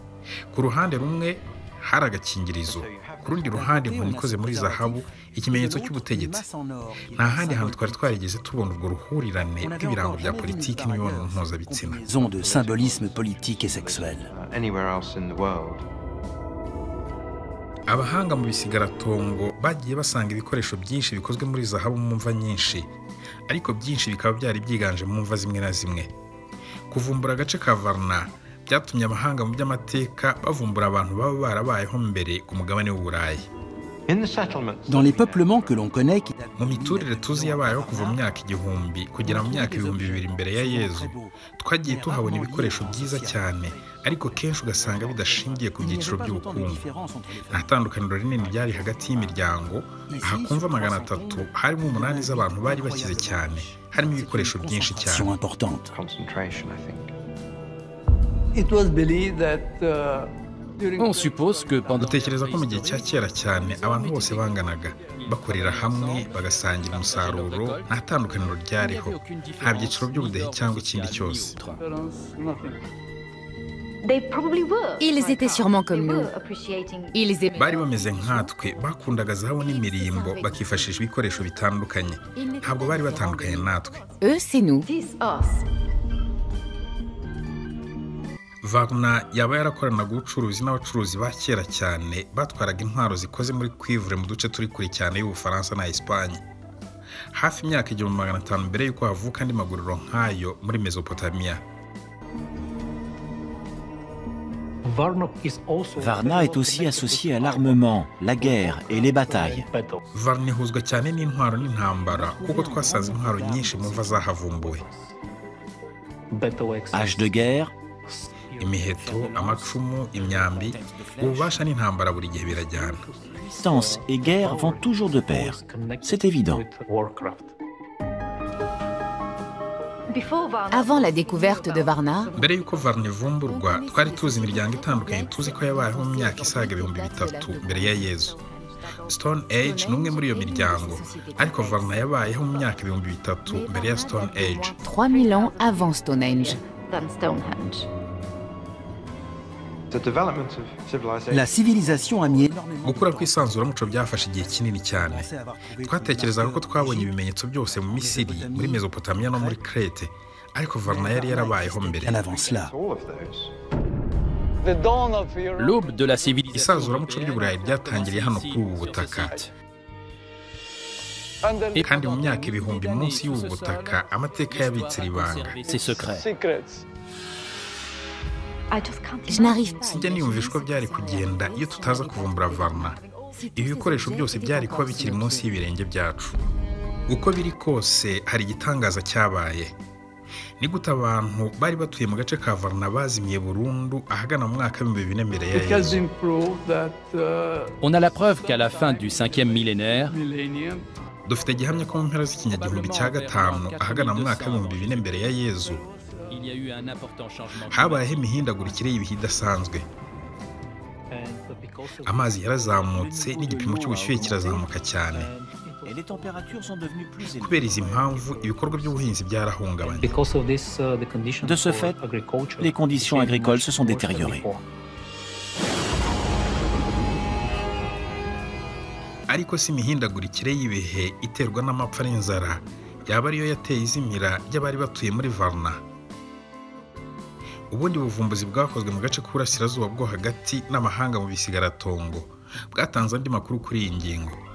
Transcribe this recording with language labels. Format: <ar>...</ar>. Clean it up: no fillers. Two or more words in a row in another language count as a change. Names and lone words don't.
<rw>Ku ruhande rumwe hari agakingirizo, ku rundi ruhande inkoni ikoze muri zahabu, ikimenyetso cy'ubutegetsi. Nta handi hantu twari twarigeze tubona urwo ruhurirane rw'ibirango bya politiki n'imibonano mpuzabitsina.</rw> <fr>De symbolisme politique et sexuel.</fr> <rw>Abahanga mu bisigaratongo bagiye basanga ibikoresho byinshi bikozwe muri zahabu mu mva nyinshi, ariko byinshi bikaba byari byiganje mu mva zimwe na zimwe. Kuvumbura agace ka Varna byatumye abahanga mu by'amateka bavumbura abantu baba barabayeho mbere ku mugabane w'Uburayi.</rw> <fr>Dans les peuplements que l'on connaît,</fr> <rw>mu miturire tuzi yabayeho kuva mu myaka igihumbi kugera mu myaka 2000 imbere ya Yezu, twagiye tuhabona ibikoresho byiza cyane, ariko kenshi ugasanga bidashingiye ku byiciro by'ubukungu. Nta tandukaniro rinini ryari hagati y'imiryango, aha kumva 300 harimo 8 z'abantu bari bakize cyane, harimo ibikoresho byinshi cyane.</rw> <fr>On suppose que pendant</fr> <rw>Dutekereza ko mu gihe cya kera cyane abantu bose banganaga, bakorera hamwe bagasangira umusaruro, nta tandukaniro ryariho, nta byiciro by'ubudehe cyangwa ikindi cyose.</rw> <fr>Ils étaient sûrement comme nous. Ils aimaient.</fr> <rw>Bari bameze nkatwe, bakundaga zahabu n'imirimbo, bakifashisha ibikoresho bitandukanye. Ntabwo bari batandukanye natwe.</rw> <fr>Eux, c'est nous.</fr> <rw>Varna yaba yarakoranaga ubucuruzi n'abacuruzi ba kera cyane batwaraga intwaro zikoze muri cuivre mu duce turi kuri cyane y'Ubufaransa na Espagne. Hafi imyaka 1500 mbere y'uko havuka andi maguriro nk'ayo muri Mesopotamia.</rw> <fr>Varna est aussi associée à l'armement, la guerre et les batailles.</fr> <rw>Varna ihuzwa cyane n'intwaro n'intambara kuko twasanze intwaro nyinshi mu mva zahavumbuwe.</rw> <fr>Âge de guerre,</fr> <rw>Imiheto, amacumu, imyambi, ububasha n'intambara buri gihe birajyana.</rw> <fr>Puissance et guerre vont toujours de pair. C'est évident. Avant la découverte de Varna,</fr> <rw>Mbere y'uko Varna ivumburwa, twari tuzi imiryango itandukanye tuzi ko yabayeho mu myaka isaga 3000 mbere ya Yezu. Stone Age ni umwe muri iyo miryango, ariko Varna yabayeho mu myaka 3000 mbere ya Stone Age.</rw> <fr>3000 ans avant Stonehenge. la civilisation a mis énormément</fr> <rw>Gukura kw'isanzuramuco byafashe igihe kinini cyane. Twatekerezaga ko twabonye ibimenyetso byose mu Misiri, muri Mesopotamia no muri Crete, ariko Varna yari yarabayeho mbere.</rw> <fr>bien avant cela. l'aube de la civilisation</fr> <rw>Isanzuramuco ry'Uburayi ryatangiriye hano kuri ubu butaka. Kandi mu myaka ibihumbi munsi y'ubu butaka amateka yabitse ibanga.</rw> <fr>ses secrets. Je n'arrive pas.</fr> <rw>Sinjya niyumvisha ko byari kugenda iyo tutaza kuvumbura Varna. Ibi bikoresho byose byari kuba bikiri munsi y'ibirenge byacu. Uko biri kose hari igitangaza cyabaye. Ni gute abantu bari batuye mu gace ka Varna bazimiye burundu ahagana mu mwaka wa 2000 mbere ya Yezu.</rw> <fr>On a la preuve qu'à la fin du 5e millénaire,</fr> <rw>Dufite gihamya ko mu mpera z'ikinyagihumbi cya gatanu ahagana mu mwaka wa 2000 mbere ya Yezu</rw> <fr>il y a eu un important changement.</fr> <rw>habayeho imihindagurikire y'ibihe idasanzwe. Amazi yarazamutse n'igipimo cy'ubushyuhe kirazamuka cyane.</rw> <fr>et les températures sont devenues plus élevées.</fr> <rw>Kubera izi mpamvu ibikorwa by'ubuhinzi byarahungabanye.</rw> <fr>De ce fait, les conditions agricoles se sont détériorées.</fr> <rw>Ariko si imihindagurikire y'ibihe iterwa n'amapfa n'inzara yaba ariyo yateye izimira ry'abari batuye muri Varna. Ubundi buvumbuzi bwakozwe mu gace k'uburasirazuba bwo hagati n'amahanga mu bisigaratongo bwatanze andi makuru kuri iyi ngingo.</rw>